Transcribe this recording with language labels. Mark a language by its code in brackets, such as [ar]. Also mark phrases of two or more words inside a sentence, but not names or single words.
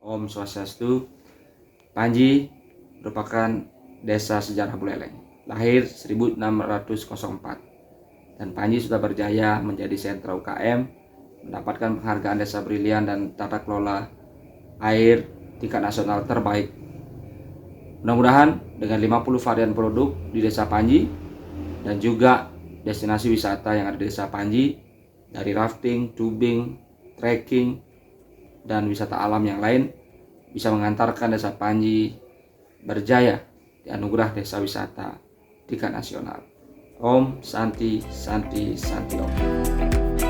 [id] Swastiastu. Panji merupakan desa sejarah Buleleng, lahir 1604, dan Panji sudah berjaya menjadi sentra UKM, mendapatkan penghargaan desa brilian dan tata kelola air tingkat nasional terbaik. Mudah-mudahan dengan 50 varian produk di desa Panji dan juga destinasi wisata yang ada di desa Panji, dari rafting, tubing, trekking, dan wisata alam yang lain, bisa mengantarkan desa Panji berjaya dianugerah desa wisata tingkat nasional. [sa] Om Santi Santi Santi Om.